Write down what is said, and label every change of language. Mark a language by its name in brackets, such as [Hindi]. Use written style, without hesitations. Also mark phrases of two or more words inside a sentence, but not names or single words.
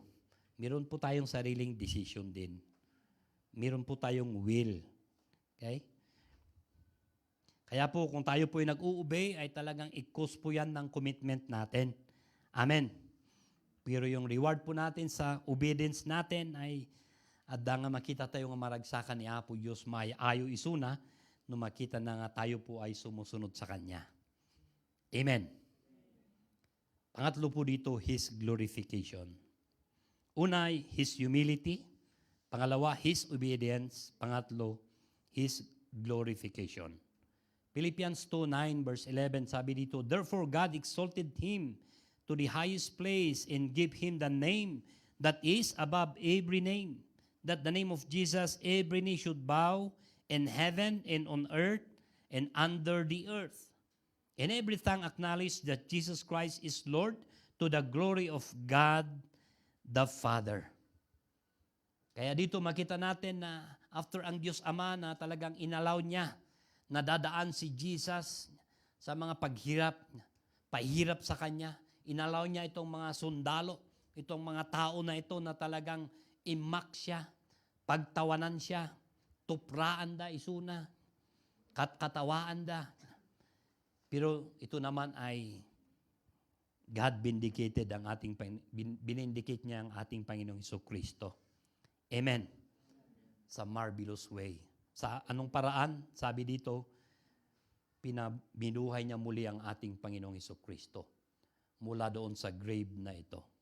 [Filipino] Meron po tayong sariling decision din. Meron po tayong will. Okay? Kaya po, kung tayo po ay nag-uubay, ay talagang i-cause po yan ng commitment natin. [Iloko] Amen. [Filipino] Pero yung reward po natin sa obedience natin ay [Iloko] adda nga makita tayo nga maragsakan ni Apo Diyos maayo isuna no makita na nga tayo [Filipino] po ay sumusunod sa Kanya. Amen. Pangatlo po dito, [English] His glorification. Unay, His humility. [Filipino] Pangalawa, [English] His obedience. [Filipino] Pangatlo, [English] His glorification. [Filipino] Philippians 2:9 verse 11 sabi dito, [English] therefore God exalted Him to the highest place and give Him the name that is above every name, that the name of Jesus every knee should bow in heaven and on earth and under the earth, and every tongue acknowledge that Jesus Christ is Lord to the glory of God the Father. [Filipino] Kaya dito makita natin na after ang Diyos Ama na talagang inalaw niya na dadaan si Jesus sa mga pahirap sa Kanya, inalaw niya itong mga sundalo, itong mga tao na ito na talagang imak siya, pagtawanan siya, [Iloko] tupraan da isuna, katawaan da. [Filipino] Pero ito naman ay [English] God vindicated [Filipino] ang ating, binindicate niya ang ating Panginoong Jesucristo. Amen. Sa marvelous way. Sa anong paraan? Sabi dito, binuhay niya muli ang ating Panginoong Jesucristo mula doon sa grave na ito.